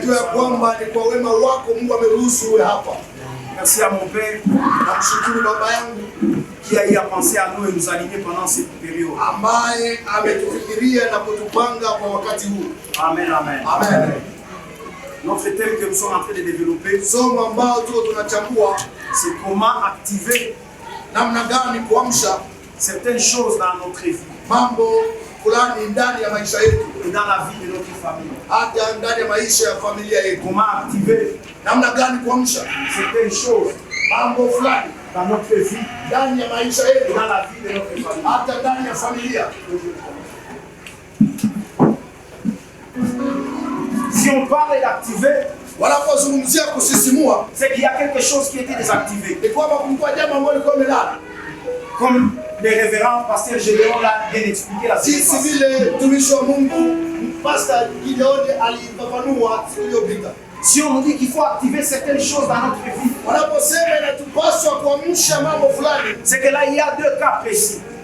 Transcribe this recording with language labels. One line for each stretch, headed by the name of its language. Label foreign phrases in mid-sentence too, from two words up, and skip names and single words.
French: Merci à mon Père qui a eu à penser à nous et nous aligner pendant cette période. Amen, amen. Amen. Notre thème que nous sommes en train de développer, c'est comment activer certaines choses dans notre vie.
Swahili: Fulani ndani ya maisha yetu
French: et dans la vie de notre famille.
Swahili: Hata ndani ya maisha ya familia yetu.
French: Comment activer
Swahili: namna gani kuamsha
French: certaines choses
Swahili: mambo fulani
French: dans notre vie,
Swahili: ndani ya maisha yetu
French: et dans la vie de notre famille.
Swahili: Hata ndani ya familia.
French: Si on parle d'activer,
Swahili: wanapozungumzia kusisimua,
French: c'est qu'il y a quelque chose qui était désactivé.
Swahili: Ni kwamba kulikuwa jambo ambalo lilikuwa limelala.
French: Comme le révérend pasteur Gédéon l'a bien expliqué la semaine passée. Si on nous dit qu'il faut activer certaines choses dans notre vie, c'est que là il y a deux cas précis.